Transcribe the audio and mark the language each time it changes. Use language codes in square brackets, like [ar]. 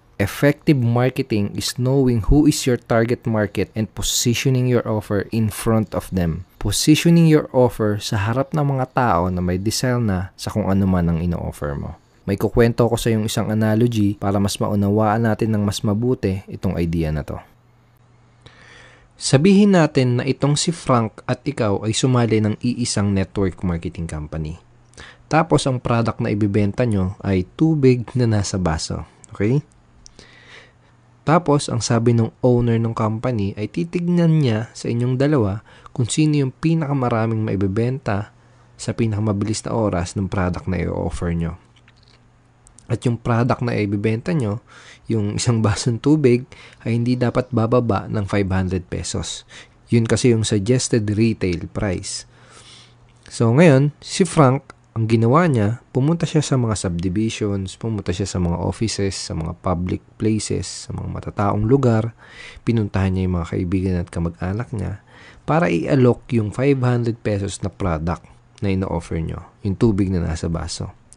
[en] Effective marketing is knowing who is your target market and positioning your offer in front of them. Positioning your offer [tl] sa harap ng mga tao na may desire na sa kung ano man ang ino-offer mo. May kukwento ko sa yung isang analogy para mas maunawaan natin ng mas mabuti itong idea na to. Sabihin natin na itong si Frank at ikaw ay sumali ng iisang network marketing company. Tapos ang product na ibibenta nyo ay tubig na nasa baso. Okay? Tapos ang sabi ng owner ng company ay titignan niya sa inyong dalawa kung sino yung pinakamaraming maibebenta sa pinakamabilis na oras ng product na i-offer nyo. At yung product na ibibenta nyo, yung isang basong tubig, ay hindi dapat bababa ng 500 pesos. Yun kasi yung suggested retail price. So ngayon, si Frank, ang ginawa niya, pumunta siya sa mga subdivisions, pumunta siya sa mga offices, sa mga public places, sa mga matataong lugar, pinuntahan niya yung mga kaibigan at kamag-anak niya para i-alok yung 500 pesos na product na ino-offer nyo, yung tubig na nasa baso.